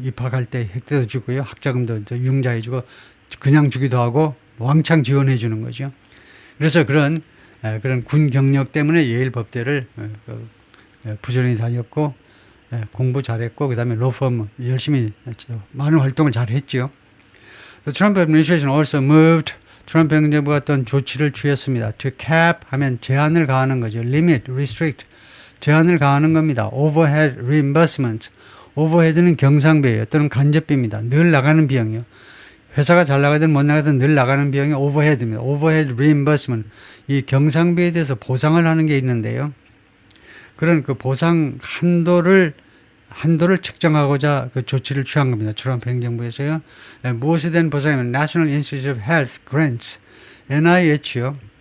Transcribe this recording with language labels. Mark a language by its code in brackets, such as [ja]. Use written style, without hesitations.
[ko] 입학할 때 혜택도 주고요, 학자금도 융자해주고 그냥 주기도 하고 왕창 지원해주는 거죠. 그래서 그런 군 경력 때문에 예일 법대를 부지런히 다녔고 공부 잘했고 그 다음에 로펌 열심히 많은 활동을 잘했죠. [en] The Trump administration also moved. [ko] 트럼프 행정부가 어떤 조치를 취했습니다. [en] To cap [ko] 하면 제한을 가하는 거죠. [en] Limit, restrict, [ko] 제한을 가하는 겁니다. [en] Overhead reimbursement, overhead는 [ko] 경상비예요. 또는 간접비입니다. 늘 나가는 비용이요. 회사가 잘 나가든 못 나가든 늘 나가는 비용이 overhead입니다. [en] Overhead reimbursement, [ko] 이 경상비에 대해서 보상을 하는 게 있는데요. 그런 그 보상 한도를 측정하고자 그 조치를 취한 겁니다. 트럼프 행정부에서요. 무엇에 대한 보상이면 National Institute of Health Grants, NIH요.